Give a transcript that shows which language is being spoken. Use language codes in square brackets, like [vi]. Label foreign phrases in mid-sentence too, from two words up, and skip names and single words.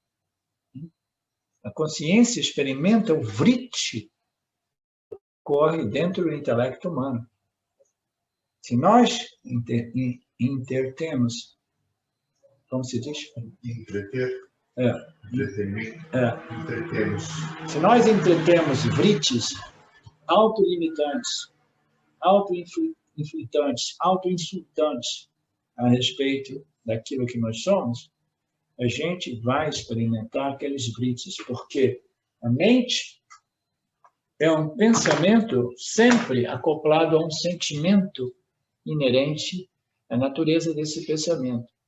[pt] A consciência experimenta o vritti que ocorre dentro do intelecto humano. Se nós intertemos, como se diz? Entreter. Entretenimento. Entretemos. Se nós entretemos vrittis autolimitantes, autoinflitantes, autoinsultantes a respeito daquilo que nós somos, a gente vai experimentar aqueles vrittis, porque a mente é um pensamento sempre acoplado a um sentimento inerente à natureza desse pensamento.